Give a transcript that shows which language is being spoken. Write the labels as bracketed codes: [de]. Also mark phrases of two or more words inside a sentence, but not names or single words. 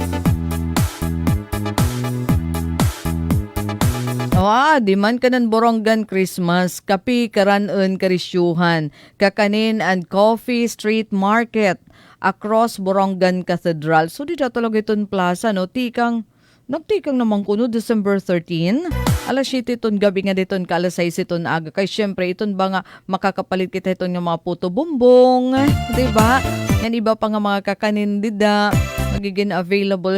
[war] Di man kanan Borongan Christmas, kapi karanon karisyuhan, kakanin [en] and coffee street market across [war] Borongan Cathedral. So di talaga iton plaza, nagtikang naman kuno December 13. Alas 7 iton gabi nga diton ka alas 6 iton aga. Kay syempre iton ba nga makakapalit kita iton nga mga puto bumbong, di ba? Yan iba pa nga mga kakanin dida magiging available.